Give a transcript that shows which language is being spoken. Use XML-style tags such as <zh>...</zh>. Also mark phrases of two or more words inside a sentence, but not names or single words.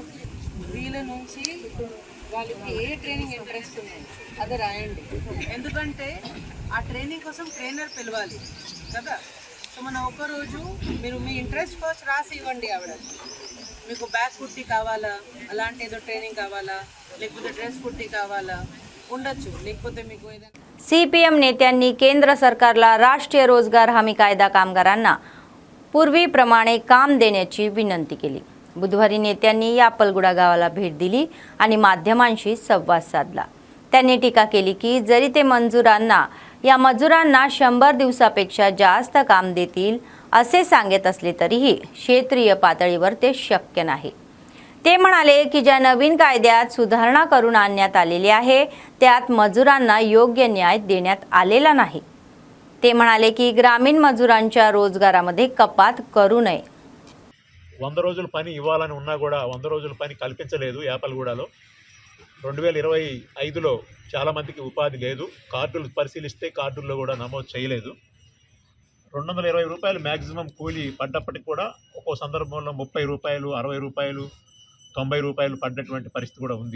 <te>వీళ్ళ నుంచి వాళ్ళకి ఏ</te> <en>training interest</en> <te>ఉంది అది రాయండి, ఎందుకంటే ఆ ట్రైనింగ్ కోసం ట్రైనర్ పిలవాలి కదా. సో మన ఒకరోజు మీరు మీ</te> <en>interest first</en> <te>రాసి ఇవ్వండి. ఆవిడ మీకు</te> <en>back kurti</en> <te>కావాలా, అలాంటి ఏదో ట్రైనింగ్ कावाला, లేకపోతే</te> <en>dress kurti</en> <te>కావాలా ఉండొచ్చు, లేకపోతే మీకు ఏదైనా.</te> <mr>सीपीएम नेत्यांनी केंद्र सरकारला राष्ट्रीय रोजगार हमी कायदा कामगारांना पूर्वीप्रमाणे काम देण्याची विनंती केली. बुधवारी नेत्यांनी यापलगुडा गावाला भेट दिली आणि माध्यमांशी संवाद साधला. त्यांनी टीका केली की जरी ते या मजुरांना 100 दिवसापेक्षा जास्त काम देतील असे सांगत असले तरीही क्षेत्रीय पातळीवर ते शक्य नाही. ते म्हणाले की ज्या नवीन कायद्यात सुधारणा करून आणण्यात आलेली आहे त्यात मजुरांना योग्य न्याय देण्यात आलेला नाही. ते म्हणाले की ग्रामीण मजुरांच्या रोजगारामध्ये कपात करू नये.</mr> <te>100 రోజుల పని ఇవ్వాలని ఉన్నా కూడా 100 రోజుల పని కల్పించలేదు. యాపల్గూడలో 2025లో చాలా మందికి ఉపాధి లేదు. కార్డులు పరిశీలిస్తే కార్డుల్లో కూడా నమోదు చేయలేదు. 220 రూపాయలు మ్యాక్సిమం కూలీ పడ్డప్పటికి కూడా ఒక్కో సందర్భంలో 30 రూపాయలు, 60 రూపాయలు, 90 రూపాయలు పడ్డటువంటి పరిస్థితి కూడా ఉంది.</te>